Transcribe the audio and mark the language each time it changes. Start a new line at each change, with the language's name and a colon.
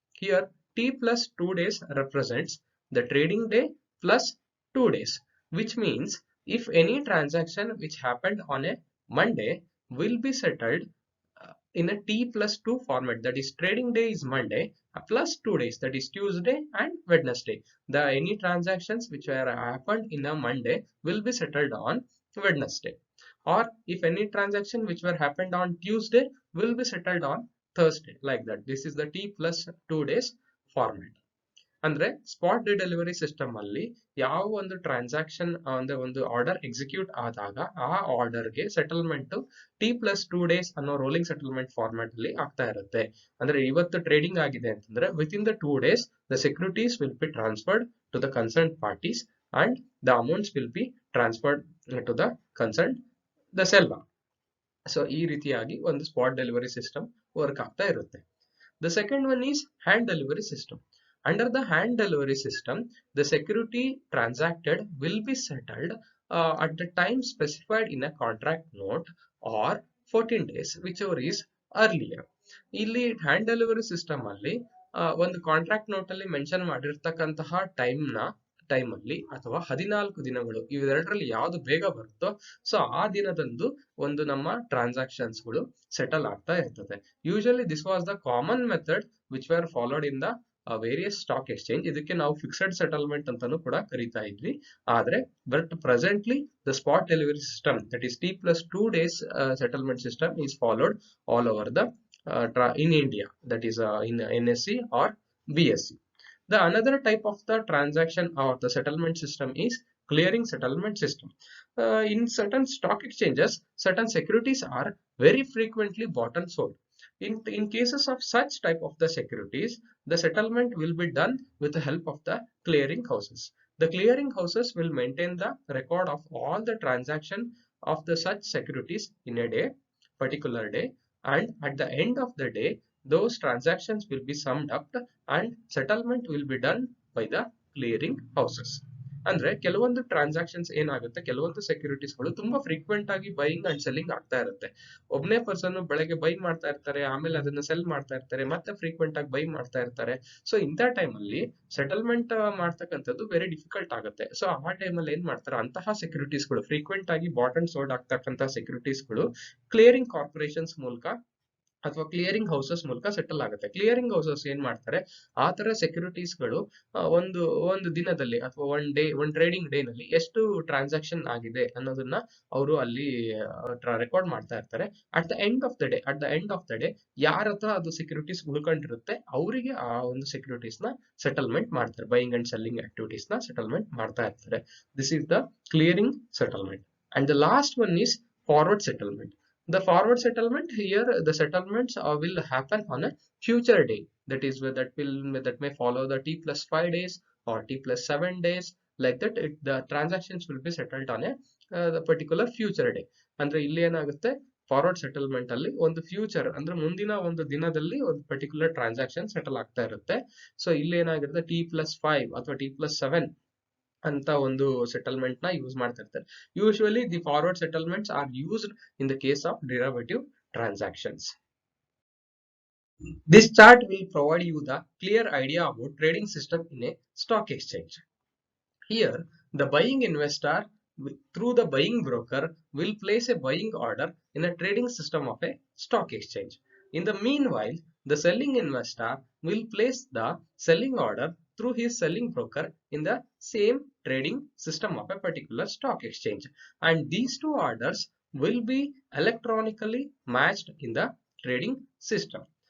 English: Here T plus 2 days represents the trading day plus 2 days, which means if any transaction which happened on a Monday will be settled in a T plus 2 format, that is trading day is Monday plus 2 days, that is Tuesday and Wednesday. The any transactions which were happened in a Monday will be settled on Wednesday, or if any transaction which were happened on Tuesday will be settled on Thursday, like that. This is the T plus 2 days format.
Kannada: ಅಂದ್ರೆ spot delivery system ಅಲ್ಲಿ ಯಾವ ಒಂದು transaction ಅಂದ್ರೆ ಒಂದು order execute ಆದಾಗ ಆ ಆರ್ಡರ್ಗೆ settlement T+2 days ಅನ್ನೋ ರೋಲಿಂಗ್ ಸೆಟಲ್ಮೆಂಟ್ ಫಾರ್ಮ್ಯಾಟ್ ಅಲ್ಲಿ ಆಗ್ತಾ ಇರುತ್ತೆ. ಅಂದ್ರೆ ಇವತ್ತು ಟ್ರೇಡಿಂಗ್ ಆಗಿದೆ ಅಂತಂದ್ರೆ
English: Within the 2 days the securities will be transferred to the concern parties and the amounts will be transferred to the concern the seller.
Kannada: So ಈ ರೀತಿಯಾಗಿ ಒಂದು ಸ್ಪಾಟ್ ಡೆಲಿವರಿ ಸಿಸ್ಟಮ್ ವರ್ಕ್ ಆಗ್ತಾ ಇರುತ್ತೆ.
English: The second one is hand delivery system. Under the hand delivery system, the security transacted will be settled at the time specified in a contract note or 14 days, whichever is earlier.
Kannada: ಇಲ್ಲಿ hand delivery system ಅಲ್ಲಿ ಒಂದು contract note ಅಲ್ಲಿ mention ಮಾಡಿರ್ತಕ್ಕಂತಹ time ಅಲ್ಲಿ ಅಥವಾ 14 ದಿನಗಳು ಇವೆರಡರಲ್ಲಿ ಯಾವ್ದು ಬೇಗ ಬರುತ್ತೋ ಸೊ ಆ ದಿನದಂದು ಒಂದು ನಮ್ಮ ಟ್ರಾನ್ಸಾಕ್ಷನ್ಸ್ ಗಳು ಸೆಟಲ್ ಆಗ್ತಾ ಇರ್ತದೆ.
English: Usually this was the common method which were followed in the various stock exchange.
Kannada: ಇದಕ್ಕೆ ನಾವು ಫಿಕ್ಸೆಡ್ ಸೆಟಲ್ಮೆಂಟ್ ಅಂತಾನು ಕೂಡ ಕರಿತಾ ಇದ್ವಿ. ಆದ್ರೆ
English: But presently the spot delivery system that is T+2 days settlement system is followed all over the in India, that is in NSE or BSE. The another type of the transaction or the settlement system is clearing settlement system. In certain stock exchanges, certain securities are very frequently bought and sold. In cases of such type of the securities, the settlement will be done with the help of the clearing houses. The clearing houses will maintain the record of all the transaction of the such securities in a day, particular day, and at the end of the day, those transactions will be summed up and settlement will be done by the clearing houses.
Kannada: ಅಂದ್ರೆ ಕೆಲವೊಂದು transactions ಏನಾಗುತ್ತೆ, ಕೆಲವೊಂದು securities ಗಳು ತುಂಬಾ frequent ಆಗಿ
English: buying and selling
Kannada: ಆಗ್ತಾ ಇರುತ್ತೆ. ಒಬ್ಬನೇ ಪರ್ಸನ್ ಬೆಳಗ್ಗೆ ಬೈ ಮಾಡ್ತಾ ಇರ್ತಾರೆ, ಆಮೇಲೆ ಅದನ್ನ ಸೆಲ್ ಮಾಡ್ತಾ ಇರ್ತಾರೆ, ಮತ್ತೆ ಫ್ರೀಕ್ವೆಂಟ್ ಆಗಿ ಬೈ ಮಾಡ್ತಾ ಇರ್ತಾರೆ. ಸೊ ಇಂಥ ಟೈಮ್ ಅಲ್ಲಿ ಸೆಟಲ್ಮೆಂಟ್ ಮಾಡ್ತಕ್ಕಂಥದ್ದು
English: very difficult
Kannada: ಆಗುತ್ತೆ. ಸೊ ಆ ಟೈಮ್ ಅಲ್ಲಿ ಏನ್ ಮಾಡ್ತಾರೆ, ಅಂತಹ ಸೆಕ್ಯೂರಿಟೀಸ್ ಗಳು ಫ್ರೀಕ್ವೆಂಟ್ ಆಗಿ
English: bought and sold
Kannada: ಆಗ್ತಕ್ಕಂತಹ ಸೆಕ್ಯೂರಿಟೀಸ್ ಗಳು ಕ್ಲಿಯರಿಂಗ್ ಕಾರ್ಪೊರೇಷನ್ಸ್ ಮೂಲಕ ಅಥವಾ ಕ್ಲಿಯರಿಂಗ್ ಹೌಸಸ್ ಮೂಲಕ ಸೆಟಲ್ ಆಗುತ್ತೆ. ಕ್ಲಿಯರಿಂಗ್ ಹೌಸಸ್ ಏನ್ ಮಾಡ್ತಾರೆ, ಆ ತರ ಸೆಕ್ಯೂರಿಟೀಸ್ ಗಳು ಒಂದು ದಿನದಲ್ಲಿ ಅಥವಾ ಒಂದ್ ಟ್ರೇಡಿಂಗ್ ಡೇ ನಲ್ಲಿ ಎಷ್ಟು ಟ್ರಾನ್ಸಾಕ್ಷನ್ ಆಗಿದೆ ಅನ್ನೋದನ್ನ ಅವರು ಅಲ್ಲಿ ರೆಕಾರ್ಡ್ ಮಾಡ್ತಾ ಇರ್ತಾರೆ.
English: at the end of the day
Kannada: ಯಾರ ಹತ್ರ ಅದು ಸೆಕ್ಯೂರಿಟೀಸ್ ಉಳ್ಕೊಂಡಿರುತ್ತೆ ಅವರಿಗೆ ಆ ಒಂದು ಸೆಕ್ಯೂರಿಟೀಸ್ ನ ಸೆಟಲ್ಮೆಂಟ್ ಮಾಡ್ತಾರೆ. ಬೈಯಿಂಗ್ ಅಂಡ್ ಸೆಲ್ಲಿಂಗ್ ಆಕ್ಟಿವಿಟೀಸ್ ನ ಸೆಟಲ್ಮೆಂಟ್ ಮಾಡ್ತಾ ಇರ್ತಾರೆ.
English: This is the clearing settlement. And the last one is forward settlement. The forward settlement, here the settlements will happen on a future day, that may follow the T+5 days or T+7 days, like that the transactions will be settled on a the particular future day.
Kannada: ಅಂದ್ರೆ ಇಲ್ಲಿ ಏನಾಗುತ್ತೆ, forward settlement ಅಲ್ಲಿ ಒಂದು future ಅಂದ್ರೆ ಮುಂದಿನ ಒಂದು ದಿನದಲ್ಲಿ ಒಂದು ಪರ್ಟಿಕ್ಯುಲರ್ ಟ್ರಾನ್ಸಾಕ್ಷನ್ ಸೆಟಲ್ ಆಗ್ತಾ ಇರುತ್ತೆ. ಸೊ ಇಲ್ಲಿ ಏನಾಗಿರುತ್ತೆ, T+5 ಅಥವಾ T+7 ಅಂತ ಒಂದು ಸೆಟಲ್ಮೆಂಟ್ ನ ಯೂಸ್ ಮಾಡ್ತಾ ಇರ್ತಾರೆ.
English: Usually the forward settlements are used in the case of derivative transactions. This chart will provide you the clear idea about trading system in a stock exchange. Here, the buying investor through the buying broker will place a buying order in a trading system of a stock exchange. In the meanwhile, the selling investor will place the selling order through his selling broker in the same trading system of a particular stock exchange, and these two orders will be electronically matched in the trading system.